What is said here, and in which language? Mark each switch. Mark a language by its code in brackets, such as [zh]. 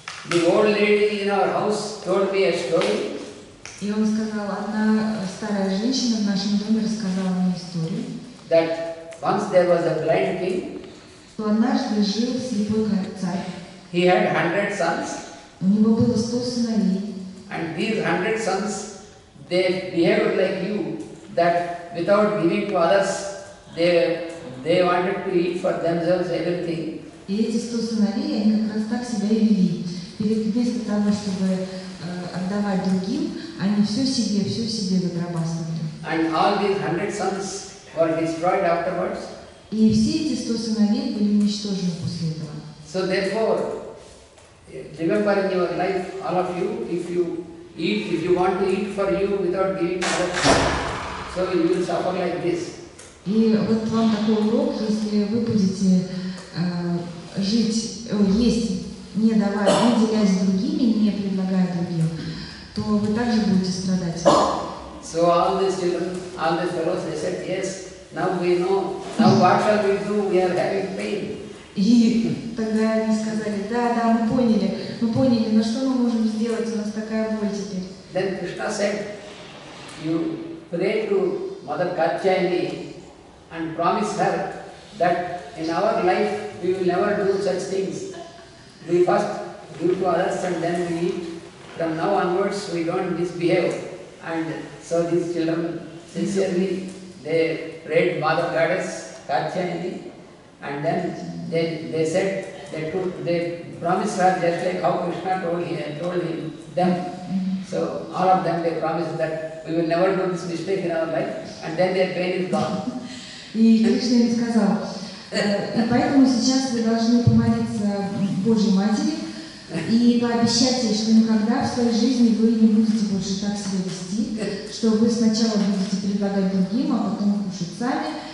[en] The old lady in our house told me a story. [ru] И он сказал, одна старая женщина в нашем доме рассказала мне историю, [en] That once there was a blind king. [ru] что однажды жил слепой царь. [en] He had 100 sons. [ru] У него было 100 сыновей. [en] And these 100 sons, they behaved like you, that without giving to others, they wanted to eat for themselves everything. [ru] И эти 100 сыновей, они как раз так себя и вели. Вместо того, чтобы отдавать другим, они все себе загробастывали. [en] And all these 100 sons were destroyed afterwards. [ru] И все эти 100 сыновей были уничтожены после этого. [en] So therefore, remember in your life, all of you, if you want to eat for you without giving others, so you will suffer like this. [ru] И вот вам такой урок, если вы будете есть, не давая, не делясь с другими, не предлагая другим, то вы также будете страдать. [en] So all these children, all these fellows, they said, yes, now we know, now what shall we do, we are having pain. [ru] И тогда они сказали, да, мы поняли, но что мы можем сделать, у нас такая боль теперь. [en] Then Krishna said, you pray to Mother Katyayani and promise her that in our life we will never do such things. We first give to others and then we eat. From now onwards we don't misbehave. And so these children sincerely they prayed Mother Goddess Katyayani, and then they said they promised her just like how Krishna told them. So all of them they promised that we will never do this mistake in our life, and then their pain is gone. [ru] И Кришна им сказал, и поэтому сейчас вы должны помолиться Божьей Матери и пообещать ей, что никогда в своей жизни вы не будете больше так себя вести, что вы сначала будете предлагать другим, а потом кушать сами.